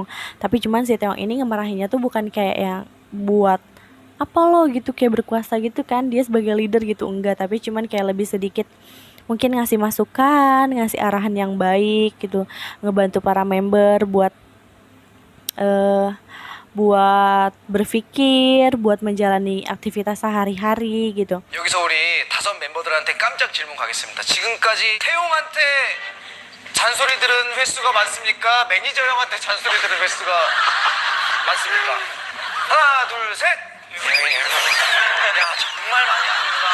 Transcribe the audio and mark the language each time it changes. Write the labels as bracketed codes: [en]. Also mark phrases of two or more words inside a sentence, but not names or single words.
[id] Tapi cuman si Taeyong ini ngemarahinnya tuh bukan kayak yang buat apa lo gitu, kayak berkuasa gitu kan, dia sebagai leader gitu, enggak. Tapi cuman kayak lebih sedikit mungkin ngasih masukan, ngasih arahan yang baik gitu, ngebantu para member buat berpikir, buat menjalani aktivitas sehari-hari gitu. [ko] 여기서 우리 5 멤버들한테 깜짝 질문 가겠습니다. 지금까지 태용한테 잔소리 들은 횟수가 많습니까? 매니저 형한테 잔소리 들은 횟수가 많습니까? 하나, 둘, 셋. 야, 정말 많이 하는구나.